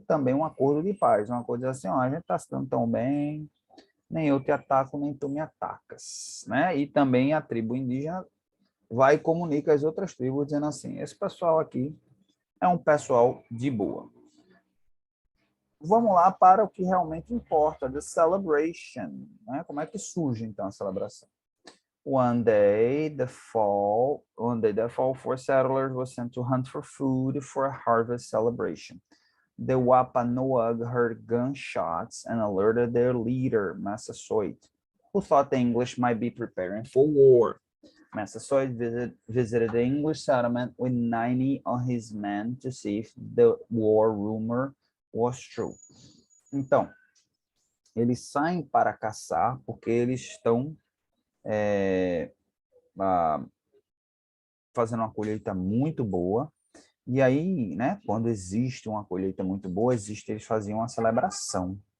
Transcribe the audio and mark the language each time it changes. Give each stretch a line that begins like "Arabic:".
Portuguese: Também um acordo de paz, uma coisa assim, ó, a gente tá se dando tão bem, nem eu te ataco, nem tu me atacas, né? E também a tribo indígena vai e comunica às outras tribos dizendo assim, esse pessoal aqui é um pessoal de boa. Vamos lá para o que realmente importa,
English: the celebration,
Portuguese: né? Como é que surge então a celebração?
English: One day the fall, four settlers were sent to hunt for food for a harvest celebration. The Wampanoag heard gunshots and alerted their leader, Massasoit, who thought the English might be preparing for war. Massasoit visited the English settlement with 90 of his men to see if the war rumor was true.
Portuguese: Então, eles saem para caçar porque eles estão fazendo uma colheita muito boa. E aí, né, quando existe uma colheita muito boa, eles faziam uma celebração.